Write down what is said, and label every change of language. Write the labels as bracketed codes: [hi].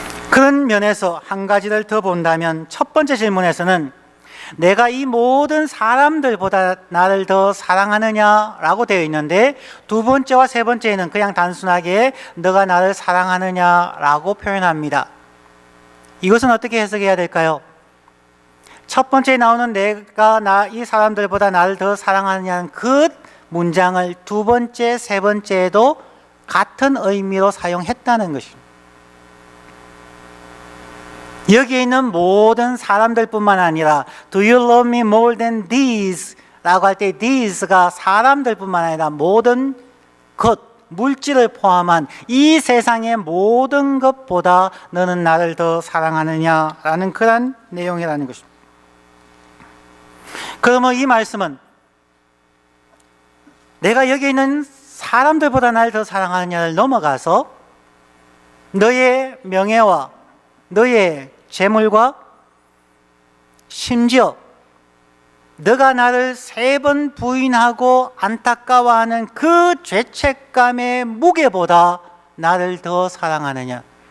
[ko] 그런 면에서 한 가지를 더 본다면 첫 번째 질문에서는 내가 이 모든 사람들보다 나를 더 사랑하느냐라고 되어 있는데, 두 번째와 세 번째는 그냥 단순하게 너가 나를 사랑하느냐라고 표현합니다. 이것은 어떻게 해석해야 될까요? 첫 번째에 나오는 내가 이 사람들보다 나를 더 사랑하느냐는 그 문장을 두 번째, 세 번째에도 같은 의미로 사용했다는 것입니다. 여기에 있는 모든 사람들뿐만 아니라 [en] Do you love me more than these? [ko] 라고 할 때 these가 사람들뿐만 아니라 모든 것, 물질을 포함한 이 세상의 모든 것보다 너는 나를 더 사랑하느냐라는 그런 내용이라는 것입니다. 그러면 이 말씀은 내가 여기 있는 사람들보다 나를 더 사랑하느냐를 넘어가서 너의 명예와 너의 재물과 심지어 너가 나를 3번 부인하고 안타까워하는 그 죄책감의 무게보다 나를 더 사랑하느냐.